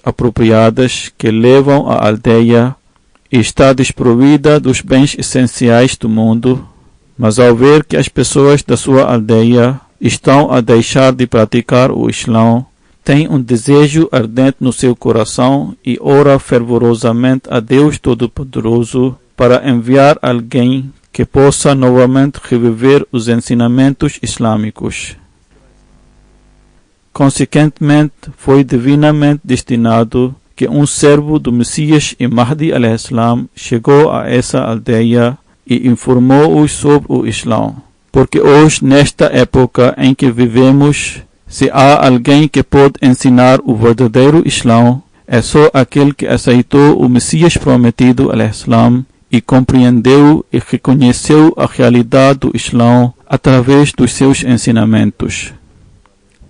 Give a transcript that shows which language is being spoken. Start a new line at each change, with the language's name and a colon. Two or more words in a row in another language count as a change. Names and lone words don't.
Portuguese: apropriadas que levam à aldeia, e está desprovida dos bens essenciais do mundo, mas ao ver que as pessoas da sua aldeia estão a deixar de praticar o Islã, tem um desejo ardente no seu coração e ora fervorosamente a Deus Todo-Poderoso para enviar alguém que possa novamente reviver os ensinamentos islâmicos. Consequentemente, foi divinamente destinado que um servo do Messias e Mahdi al-Islam chegou a essa aldeia e informou-os sobre o Islã. Porque hoje, nesta época em que vivemos, se há alguém que pode ensinar o verdadeiro Islã, é só aquele que aceitou o Messias prometido al-Islam e compreendeu e reconheceu a realidade do Islã através dos seus ensinamentos.